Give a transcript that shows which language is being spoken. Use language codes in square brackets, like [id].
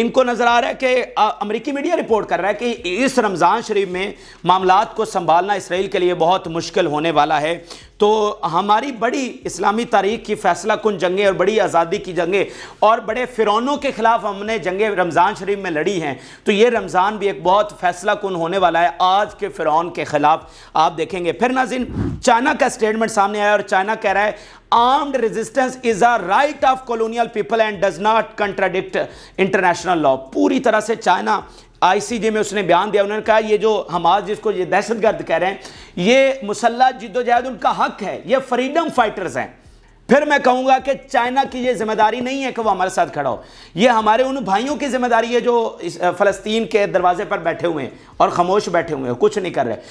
[ur] ان کو نظر آ رہا ہے کہ امریکی میڈیا رپورٹ کر رہا ہے کہ اس رمضان شریف میں معاملات کو سنبھالنا اسرائیل کے لیے بہت مشکل ہونے والا ہے. تو ہماری بڑی اسلامی تاریخ کی فیصلہ کن جنگیں اور بڑی آزادی کی جنگیں اور بڑے فرعونوں کے خلاف ہم نے جنگیں رمضان شریف میں لڑی ہیں, تو یہ رمضان بھی ایک بہت فیصلہ کن ہونے والا ہے آج کے فرعون کے خلاف, آپ دیکھیں گے. پھر ناظرین, چائنا کا سٹیٹمنٹ سامنے آیا اور چائنا کہہ رہا ہے [en] armed resistance is a right of colonial people and does not contradict international law. [ur] پوری طرح سے چائنا ICJ میں اس نے بیان دیا, انہوں نے کہا یہ جو حماس جس کو یہ دہشت گرد کہہ رہے ہیں یہ مسلح جد و جہد ان کا حق ہے, یہ فریڈم فائٹرز ہیں. پھر میں کہوں گا کہ چائنا کی یہ ذمہ داری نہیں ہے کہ وہ ہمارے ساتھ کھڑا ہو, یہ ہمارے ان بھائیوں کی ذمہ داری ہے جو فلسطین کے دروازے پر بیٹھے ہوئے ہیں اور خاموش بیٹھے ہوئے ہیں, کچھ نہیں کر رہے.